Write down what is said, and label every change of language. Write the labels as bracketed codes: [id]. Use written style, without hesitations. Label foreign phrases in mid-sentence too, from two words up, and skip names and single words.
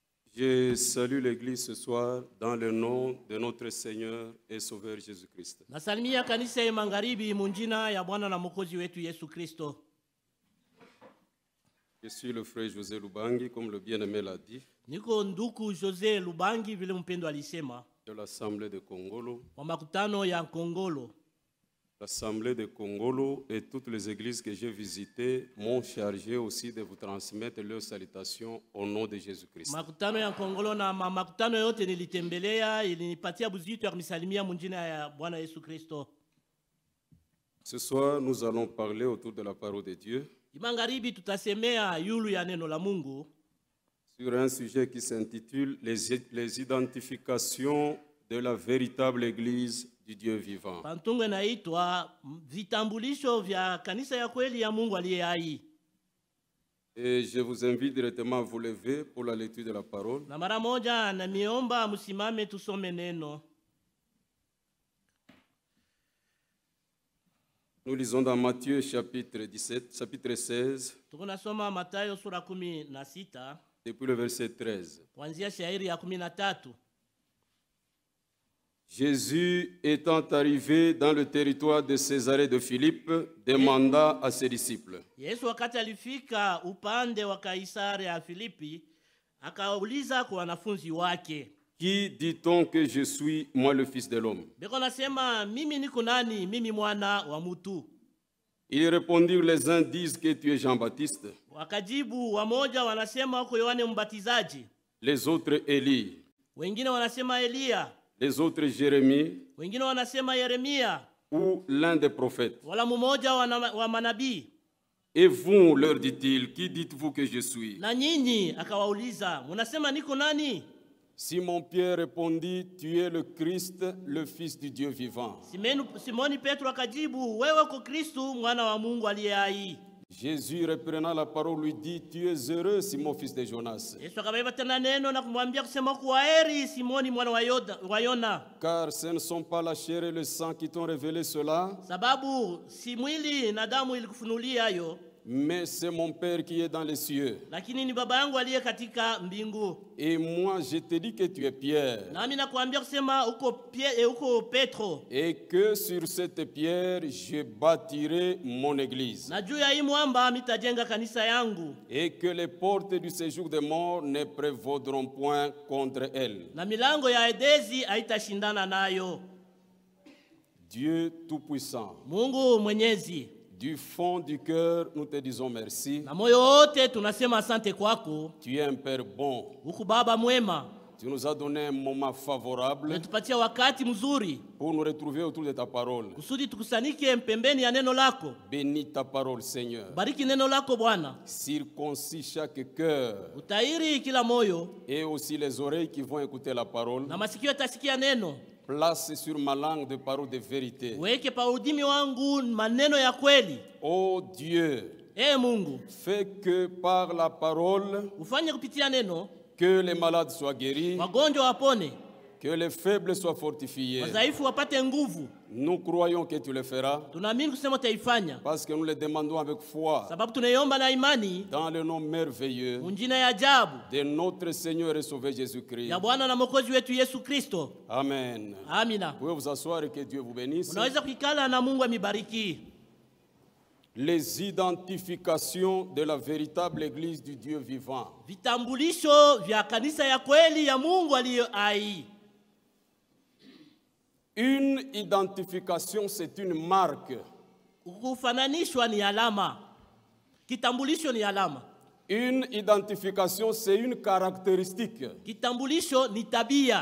[fr] Je salue l'Église ce soir dans le nom de notre Seigneur et Sauveur Jésus-Christ. [sw] Nasalimia kanisa ya magharibi munjina ya Bwana na Mwokozi wetu Yesu Kristo. [fr] Je suis le frère José Lubangi, comme le bien-aimé l'a dit, [sw] Niko nduku José Lubangi vile mpendo alisema, [fr] de l'Assemblée de Kongolo. [sw] wa makutano ya Kongolo. [fr] L'Assemblée de Kongolo et toutes les églises que j'ai visitées m'ont chargé aussi de vous transmettre leurs salutations au nom de Jésus-Christ. [sw] Makutano ya Kongolo na makutano yote nilitembelea ilinipatia buzito ya kumisalimia munjina ya Bwana Yesu Kristo. [fr] Ce soir, nous allons parler autour de la parole de Dieu [sw] Magharibi tutasemea yulu ya neno la Mungu [fr] sur un sujet qui s'intitule les identifications de la véritable Église du Dieu vivant. [sw] Pantungu inaitwa vitambulisho vya kanisa ya kweli ya Mungu aliye hai. [fr] Et je vous invite directement à vous lever pour la lecture de la parole. [sw] Na mara moja na miomba msimame tusome neno. [fr] Nous lisons dans Matthieu chapitre 16, [sw] Tunasoma Mathayo sura 16 [fr] depuis le verset 13. [sw] kuanzia shairi ya 13. [fr] Jésus étant arrivé dans le territoire de Césarée de Philippe, demanda à ses disciples: [sw] Yesu wakati alifika upande wa Kaisari ya Filipi, akauliza kwa wanafunzi wake, [fr] Qui dit-on que je suis, moi le Fils de l'homme? [sw] Beko nasema mimi niko nani, mimi mwana wa mtu? [fr] Ils répondirent: les uns disent que tu es Jean-Baptiste, [sw] Wakajibu, wamoja wanasema uko Yohane Mbatizaji, [fr] les autres Élie, [sw] wengine wanasema Elia, [fr] les autres Jérémie, [sw] wengine wanasema Yeremia, [fr] ou l'un des prophètes. [sw] wala mmoja wa manabii. [fr] Et vous, leur dit-il, qui dites-vous que je suis? [sw] Na nyinyi akawauliza, mnasema niko nani? [fr] Simon-Pierre répondit: tu es le Christ, le Fils du Dieu vivant. [sw] Simoni Petro akajibu, wewe uko Kristo mwana wa Mungu aliye hai. [fr] Jésus, reprenant la parole, lui dit: tu es heureux, Simon, fils de Jonas, [sw] Yesu akabeba tena neno na kumwambia kusema kuwa heri Simoni mwana wa Yona, [fr] car ce ne sont pas la chair et le sang qui t'ont révélé cela, [sw] sababu si mwili na damu ilikufunulia hayo, [fr] mais c'est mon Père qui est dans les cieux. [sw] lakini ni baba yangu aliye katika mbingu. [fr] Et moi, je te dis que tu es Pierre, [sw] Nami nakuambia kusema uko Petro, [fr] et que sur cette pierre, je bâtirai mon église, [sw] na juu ya hii mwamba mitajenga kanisa yangu, [fr] et que les portes du séjour des morts ne prévaudront point contre elle. [sw] na milango ya Edezi haitashindana nayo. [fr] Dieu Tout-Puissant, [sw] Mungu Mwenyezi, [fr] du fond du cœur, nous te disons merci. [sw] na moyo wote tunasema asante kwako. [fr] Tu es un Père bon. [sw] Uko baba mwema, [fr] Tu nous as donné un moment favorable [sw] umetupatia wakati mzuri [fr] pour nous retrouver autour de ta parole. [sw] kusudi tukusanike pembeni ya neno lako. [fr] Bénis ta parole, Seigneur. [sw] Bariki neno lako Bwana, [fr] Circoncis chaque cœur [sw] utairi kila moyo [fr] et aussi les oreilles qui vont écouter la parole. [sw] na masikio yatasikia neno. [fr] Place sur ma langue de paroles de vérité. [sw] Weke pa udimi wangu maneno ya kweli. [fr] Ô Dieu, [sw] Mungu, [fr] fais que par la parole, [sw] ufanye kupitia neno [fr] que les malades soient guéris, [sw] wagonjwa wapone, [fr] que les faibles soient fortifiés. [sw] wadhaifu wapate nguvu. [fr] Nous croyons que tu le feras [sw] Tunaamini kusema utaifanya, [fr] parce que nous le demandons avec foi [sw] sababu tunaiomba na imani [fr] dans le nom merveilleux [sw] munjina ya ajabu [fr] de notre Seigneur et Sauveur Jésus-Christ. [sw] ya Bwana na Mwokozi wetu Yesu Kristo. [fr] Amen. [sw] Amina. [fr] Vous pouvez vous asseoir et que Dieu vous bénisse. [sw] Unaweza kukala na Mungu amibariki. [fr] Les identifications de la véritable Église du Dieu vivant. [sw] Vitambulisho vya kanisa ya kweli ya Mungu aliye hai. [fr] Une identification, c'est une marque. [sw] Kufananishwa ni alama. Kitambulisho ni alama. [fr] Une identification, c'est une caractéristique [sw] Kitambulisho ni tabia